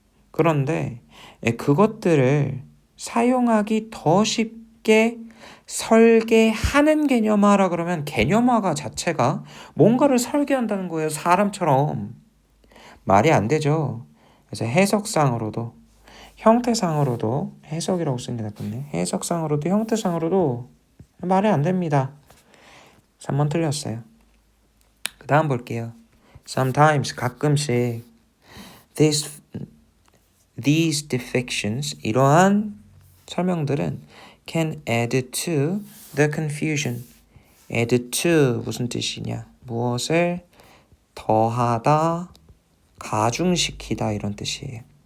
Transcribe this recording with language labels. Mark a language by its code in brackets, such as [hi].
[ko] 그런데 그것들을 사용하기 더 쉽게 설계하는 개념화라 그러면 개념화가 자체가 뭔가를 설계한다는 거예요. 사람처럼. 말이 안 되죠. 그래서 해석상으로도 형태상으로도 해석이라고 쓰는 게 낫겠네. 해석상으로도 형태상으로도 말이 안 됩니다. 3번 틀렸어요. 그 다음 볼게요. [en] Sometimes [ko] 가끔씩 [en] these defections [ko] 이러한 설명들은 [en] can add to the confusion. add to [ko] 무슨 뜻이냐? 무엇을 더하다, 가중시키다 이런 뜻이에요.